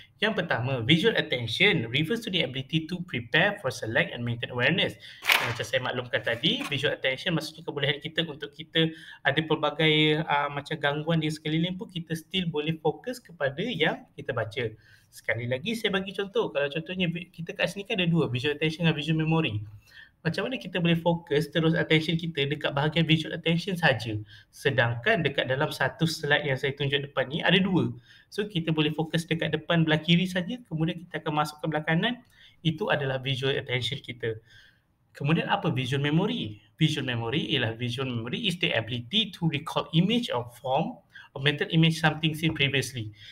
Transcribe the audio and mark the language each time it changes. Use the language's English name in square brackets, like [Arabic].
[Malay] Yang pertama, [English] visual attention refers to the ability to prepare for, select and maintain awareness. [Malay] Macam saya maklumkan tadi, visual attention maksudnya kebolehan kita untuk kita ada pelbagai macam gangguan di sekeliling pun kita still boleh fokus kepada yang kita baca. Sekali lagi saya bagi contoh. Kalau contohnya kita kat sini kan ada dua, visual attention dan visual memory. Macam mana kita boleh fokus terus attention kita dekat bahagian visual attention saja. Sedangkan dekat dalam satu slide yang saya tunjuk depan ni ada dua. So kita boleh fokus dekat depan belah kiri saja, kemudian kita akan masuk ke belah kanan. Itu adalah visual attention kita. Kemudian apa visual memory? [English] Visual memory is the ability to recall image or form or mental image something seen previously.